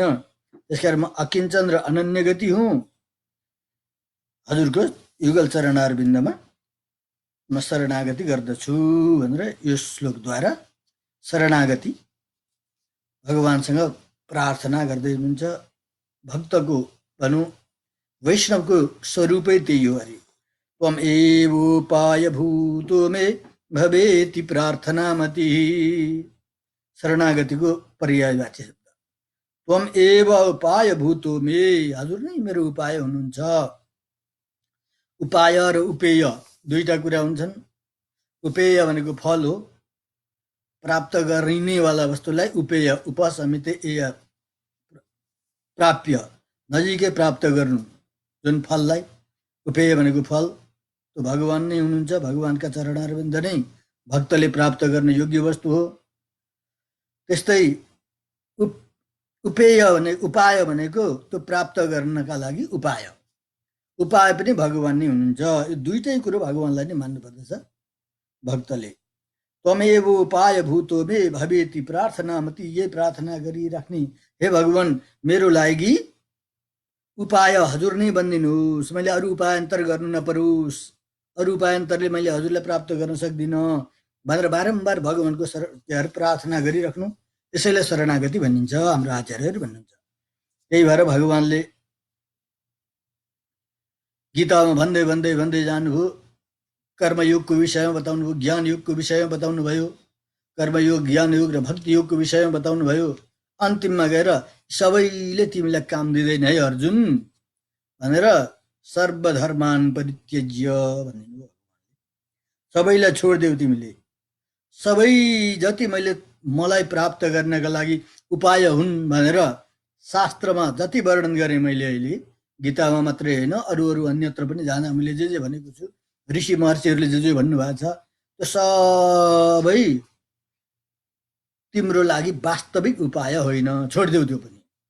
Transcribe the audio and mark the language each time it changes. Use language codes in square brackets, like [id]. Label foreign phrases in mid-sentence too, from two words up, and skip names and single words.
[ne] त्यसकारण म अकिञ्चन र अनन्य गति हुँ। हजुरको युगल चरणारविन्दमा म शरणागति गर्दछु भनेर यो श्लोकद्वारा शरणागति भगवानसँग प्रार्थना गर्दै हुनुहुन्छ। भक्तको भनौँ वैष्णवको स्वरूपै त्यही हो। अरे [sa] त्वम एवोपाय भूतो मे भवेति प्रार्थनामति, [ne] शरणागतिको पर्यायवाची शब्द। [sa] त्वम एव उपाय भूतो मे, [ne] हजुर नै मेरो उपाय हुनुहुन्छ। उपाय र उपेय दुईटा कुरा हुन्छन्। उपेय भनेको फल हो, प्राप्त गरिनेवाला वस्तुलाई उपेय, [sa] उपसमित एय, [ne] प्राप्य, नजिकै प्राप्त गर्नु जुन फललाई उपेय भनेको फल, त्यो भगवान नै हुनुहुन्छ। भगवानका चरणारविन्द नै भक्तले प्राप्त गर्ने योग्य वस्तु हो। त्यस्तै उपेय भने उपाय भनेको त्यो प्राप्त गर्नका लागि उपाय, उपाय पनि भगवान नै हुनुहुन्छ। यो दुईटै कुरो भगवानलाई नै मान्नुपर्दछ भक्तले। [sa] त्वमेव उपाय भूतो मे भवेति प्रार्थनामति, [ne] यही प्रार्थना गरिराख्ने, हे भगवान मेरो लागि उपाय हजुर नै बनिदिनुहोस्, मैले अरू उपायन्तर गर्नु नपरोस्, अरू उपायन्तरले मैले हजुरलाई प्राप्त गर्न सक्दिनँ भनेर बारम्बार भगवानको प्रार्थना गरिराख्नु, यसैलाई शरणागति भनिन्छ, हाम्रो आचार्यहरू भन्नुहुन्छ। त्यही भएर भगवानले गीतामा भन्दै भन्दै भन्दै जानुभयो, कर्मयोगको विषयमा बताउनुभयो, ज्ञान योगको विषयमा बताउनु भयो, कर्मयोग, ज्ञान योग र भक्ति योगको विषयमा बताउनु भयो। अन्तिममा गएर सबैले तिमीलाई काम दिँदैन है अर्जुन भनेर [sa] सर्वधर्मान परित्यज्य [ne] भन्नुभयो। सबैलाई छोडिदेऊ तिमीले, सबै जति मैले मलाई प्राप्त गर्नका लागि उपाय हुन् भनेर शास्त्रमा जति वर्णन गरेँ मैले अहिले, गीतामा मात्रै होइन अरू अरू अन्यत्र पनि जहाँ हामीले जे भनेको छु, ऋषि महर्षिहरूले जे भन्नुभएको छ, त्यो सबै तिम्रो लागि वास्तविक उपाय होइन, छोडिदेऊ त्यो पनि।